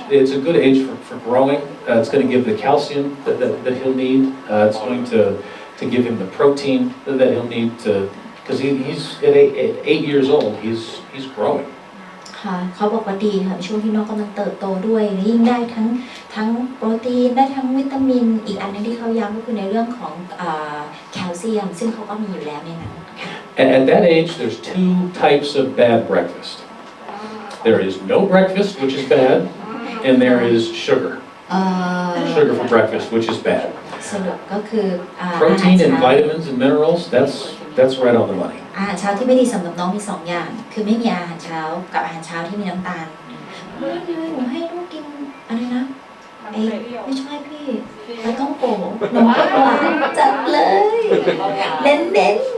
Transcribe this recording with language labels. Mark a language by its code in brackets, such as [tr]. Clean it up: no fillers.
[en] It's a good age for growing. It's going to give the calcium that he'll need. It's going to give him the protein that he'll need because he's at 8 years old. He's growing. [th] ค่ะเขาบอกว่าดีค่ะช่วงที่น้องกำลังเติบโตด้วยยิ่งได้ทั้งโปรตีนได้ทั้งวิตามินอีกอันนึงที่เขาย้ำก็คือในเรื่องของแคลเซียมซึ่งเขาก็มีอยู่แล้วในนั้นค่ะ [en] And at that age, there's 2 types of bad breakfast. There is no breakfast, which is bad, and there is sugar. Sugar for breakfast, which is bad. [th] สรุปก็คือ [en] Protein and vitamins and minerals, that's right on the money. [th] อาหารเช้าที่ไม่ดีสำหรับน้องมี2อย่างคือไม่มีอาหารเช้ากับอาหารเช้าที่มีน้ำตาลเฮ้ยหนูให้ลูกกินอะไรนะไม่ใช่พี่ปลาต้องโกะนมข้นหวานจัดเลยเน้น